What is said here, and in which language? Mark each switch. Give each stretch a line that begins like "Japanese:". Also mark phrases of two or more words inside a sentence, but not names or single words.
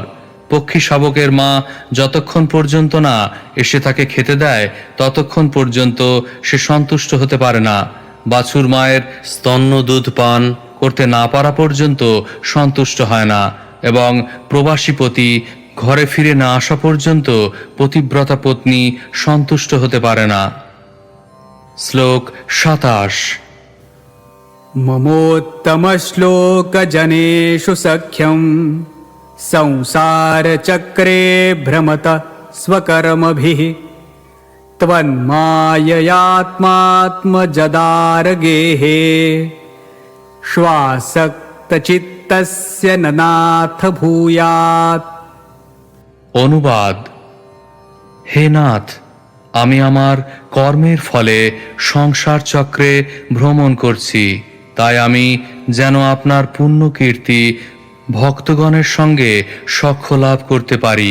Bangla: পক্ষী শাবকের মা যতক্ষণ পর্যন্ত না এসে তাকে খেতে দেয়, ততক্ষণ পর্যন্ত সে সন্তুষ্ট হতে পারে না। বাছুর মায়ের স্তন্য দুধ পান করতে না পারা পর্যন্ত সন্তুষ্ট হয় না, এবং প্রবাসীপতি ঘরে ফিরে না আসা পর্যন্ত পতিব্রতা পত্নী সন্তুষ্ট হতে পারে না। শ্লোক 27।
Sanskrit: ममोत्तमश्लोकजनेषु सख्यं संसारचक्रे भ्रमत स्वकर्मभिः त्वन्माययात्मात्मजदारगेः श्वासक्तचित्तस्य ननाथ भूयात्।
Bangla: অনুবাদ: হে নাথ, আমি আমার কর্মের ফলে সংসার চক্রে ভ্রমণ করছি, তাই আমি যেন আপনার পুণ্য কীর্তি ভক্তগণের সঙ্গে সখ্য লাভ করতে পারি।